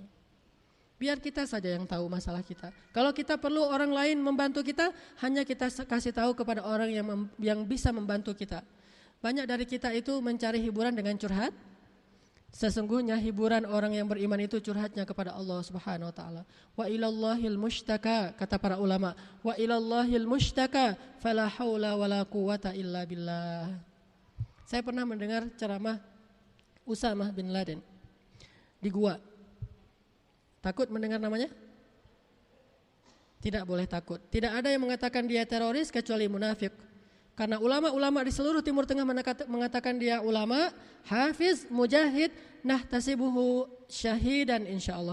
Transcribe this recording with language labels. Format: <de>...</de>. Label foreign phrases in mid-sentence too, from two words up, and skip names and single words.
<id>Biar kita saja yang tahu masalah kita. Kalau kita perlu orang lain membantu kita, hanya kita kasih tahu kepada orang yang bisa membantu kita. Banyak dari kita itu mencari hiburan dengan curhat. Sesungguhnya hiburan orang yang beriman itu curhatnya kepada Allah</id> <ar>سبحانه وتعالى. وإلى الله المشتكى,</ar> <id>kata para ulama.</id> <ar>وإلى الله المشتكى فلا حول ولا قوة إلا بالله.</ar> <id>Saya pernah mendengar ceramah Usamah bin Laden di gua. Takut mendengar namanya? Tidak boleh takut. Tidak ada yang mengatakan dia teroris kecuali munafik. Karena ulama-ulama di seluruh Timur Tengah mengatakan dia ulama, hafiz, mujahid,</id> <ar>نحتسبه شهيدا إن شاء الله.</ar>